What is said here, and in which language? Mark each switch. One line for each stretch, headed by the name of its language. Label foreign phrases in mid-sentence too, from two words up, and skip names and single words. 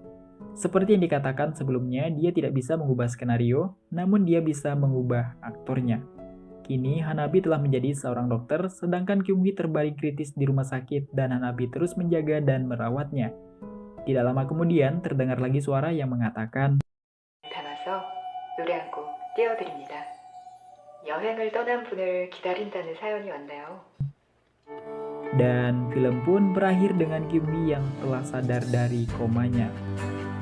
Indonesian: Seperti yang dikatakan sebelumnya, dia tidak bisa mengubah skenario, namun dia bisa mengubah aktornya. Kini Hanabi telah menjadi seorang dokter, sedangkan Kyung-hee terbaring kritis di rumah sakit dan Hanabi terus menjaga dan merawatnya. Tidak lama kemudian terdengar lagi suara yang mengatakan,
Korean: 담아서 노래 한 곡 띄워드립니다. 여행을 떠난 분을 기다린다는 사연이 왔나요?
Indonesian: dan film pun berakhir dengan Kyung-hee yang telah sadar dari komanya.